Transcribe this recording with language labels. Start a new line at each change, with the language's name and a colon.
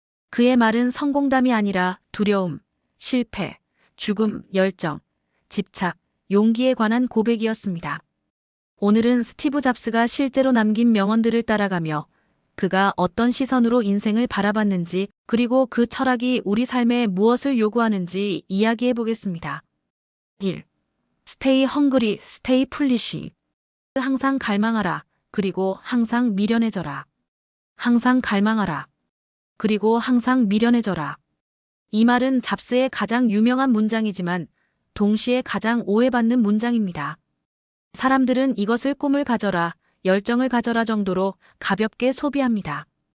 Korean: 그의 말은 성공담이 아니라 두려움, 실패, 죽음, 열정, 집착, 용기에 관한 고백이었습니다. 오늘은 스티브 잡스가 실제로 남긴 명언들을 따라가며 그가 어떤 시선으로 인생을 바라봤는지, 그리고 그 철학이 우리 삶에 무엇을 요구하는지 이야기해 보겠습니다. 1.
English: Stay hungry, stay foolish.
Korean: 항상 갈망하라. 그리고 항상 미련해져라. 항상 갈망하라. 그리고 항상 미련해져라. 이 말은 잡스의 가장 유명한 문장이지만 동시에 가장 오해받는 문장입니다. 사람들은 이것을 꿈을 가져라, 열정을 가져라 정도로 가볍게 소비합니다.